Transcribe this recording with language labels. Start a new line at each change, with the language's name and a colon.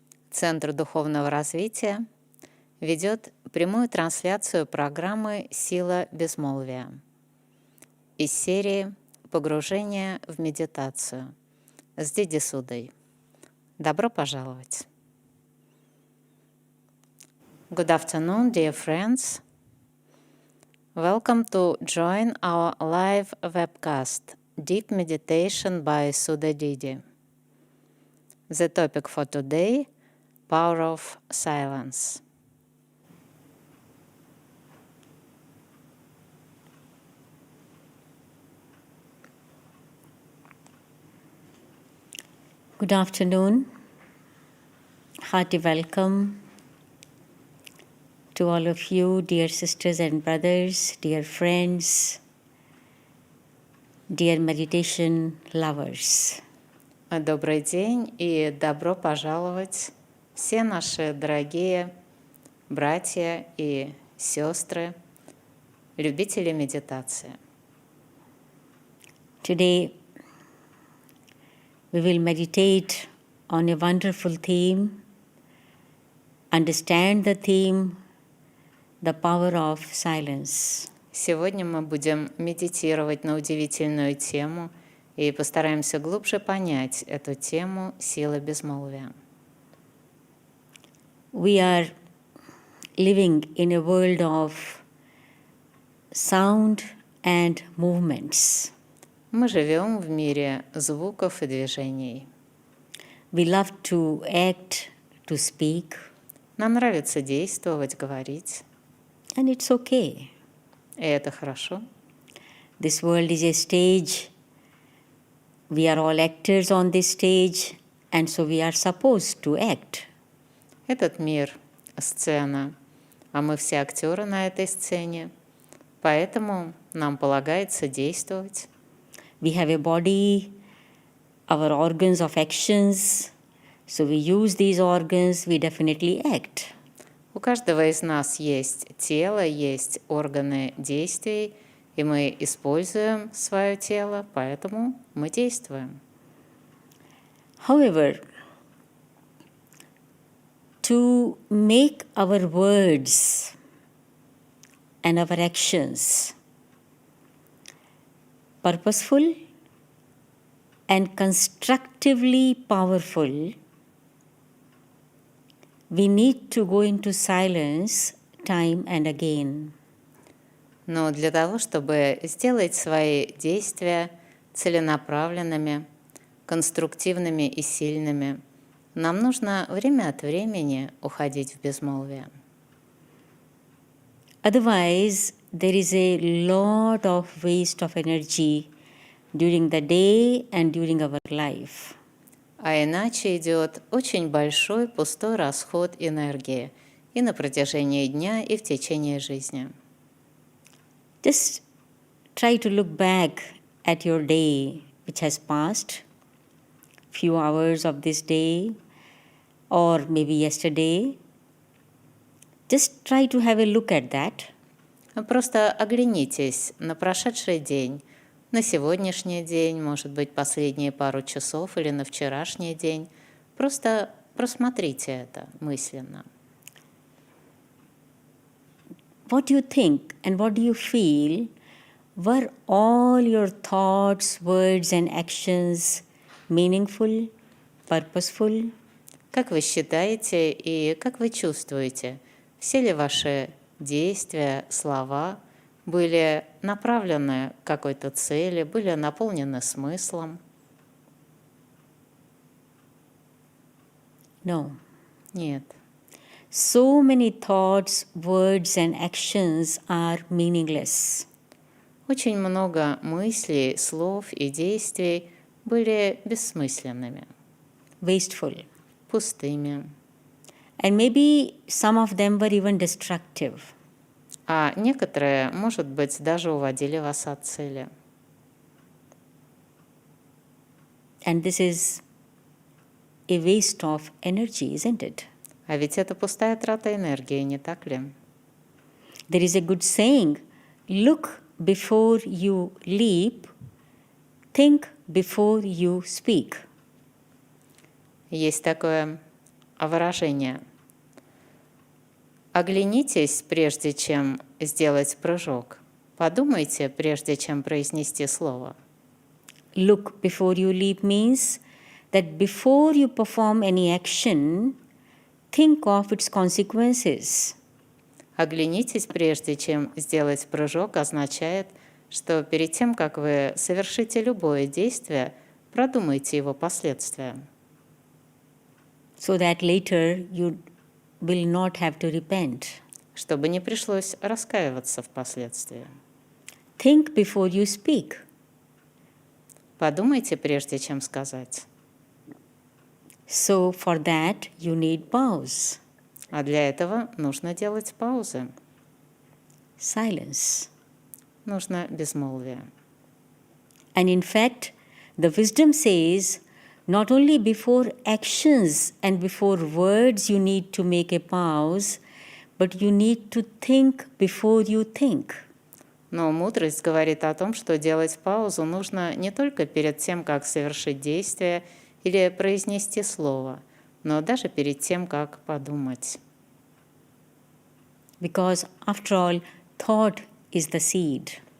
Russian: Центр духовного развития ведет прямую трансляцию программы «Сила безмолвия» из серии «Погружение в медитацию» с Диди Судхой. Добро пожаловать!
English: Good afternoon, dear friends. Welcome to join our live webcast, Deep Meditation by Sudha Didi. The topic for today, Power of Silence. Good afternoon. Hearty welcome to all of you, dear sisters and brothers, dear friends, dear meditation lovers.
Russian: Добрый день и добро пожаловать все наши дорогие братья и сестры, любители медитации.
English: Today we will meditate on a wonderful theme, understand the theme, the power of silence.
Russian: Сегодня мы будем медитировать на удивительную тему и постараемся глубже понять эту тему «Сила безмолвия».
English: We are living in a world of sound and movements.
Russian: Мы живем в мире звуков и движений.
English: We love to act, to speak.
Russian: Нам нравится действовать, говорить.
English: And it's okay.
Russian: И это хорошо.
English: This world is a stage. We are all actors on this stage, and so we are supposed to act.
Russian: Этот мир — сцена, а мы все актеры на этой сцене, поэтому нам полагается действовать.
English: We have a body, our organs of actions, so we use these organs, we definitely act.
Russian: У каждого из нас есть тело, есть органы действий, и мы используем свое тело, поэтому мы действуем.
English: However, to make our words and our actions purposeful and constructively powerful, we need to go into silence time and again.
Russian: Но для того, чтобы сделать свои действия целенаправленными, конструктивными и сильными, нам нужно время от времени уходить в безмолвие.
English: Otherwise, there is a lot of waste of energy during the day and during our life.
Russian: А иначе идет очень большой пустой расход энергии и на протяжении дня, и в течение жизни.
English: Just try to look back at your day which has passed, few hours of this day, or maybe yesterday. Just try to have a look at that.
Russian: Просто оглянитесь на прошедший день, на сегодняшний день, может быть, последние пару часов или на вчерашний день. Просто просмотрите это мысленно.
English: What do you think and what do you feel? Were all your thoughts, words and actions meaningful, purposeful?
Russian: Как вы считаете и как вы чувствуете, все ли ваши действия, слова были направлены к какой-то цели, были наполнены смыслом?
English: No.
Russian: Нет.
English: So many thoughts, words and actions are meaningless.
Russian: Очень много мыслей, слов и действий были бессмысленными,
English: Wasteful.
Russian: пустыми,
English: And maybe some of them were even destructive.
Russian: а некоторые, может быть, даже уводили вас от цели.
English: And this is a waste of energy, isn't it?
Russian: А ведь это пустая трата энергии, не так ли?
English: There is a good saying, look before you leap, think before you speak.
Russian: Есть такое выражение. Оглянитесь, прежде чем сделать прыжок. Подумайте, прежде чем произнести слово.
English: Look before you leap means that before you perform any action, think of its consequences.
Russian: Оглянитесь, прежде чем сделать прыжок, означает, что перед тем, как вы совершите любое действие, продумайте его последствия.
English: So that later you will not have to repent.
Russian: Чтобы не пришлось раскаиваться впоследствии.
English: Think before you speak.
Russian: Подумайте, прежде чем сказать.
English: So for that you need pause.
Russian: А для этого нужно делать паузы.
English: Silence.
Russian: Нужно безмолвие.
English: And in fact, the wisdom says not only before actions and before words you need to make a pause, but you need to think before you think.
Russian: Но мудрость говорит о том, что делать паузу нужно не только перед тем, как совершить действие или произнести слово, но даже перед тем, как подумать.
English: Because after all, thought is the seed.